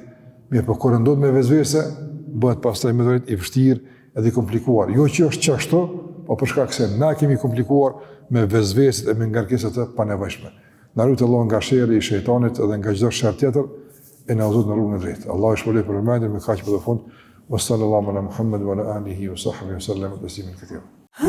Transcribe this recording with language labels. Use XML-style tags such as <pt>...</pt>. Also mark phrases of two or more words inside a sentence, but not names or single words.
<sq>Mirë, por kur ndodh me vezvese, bëhet pastaj më drejt i vështirë edhe i komplikuar. Jo që është çashtu, po për shkak se na kemi komplikuar me vezveset e me ngarkesat e panevojshme. Na ruaj Allah nga sherri i shejtanit edhe nga çdo sherr tjetër, e na udhëzon në rrugën e drejtë. Allahu e shpëloj për vëmendjen me kaq për fund.</sq> <ar>وصلى الله على محمد وعلى آله وصحبه وسلم تسليما كثيرا.</ar>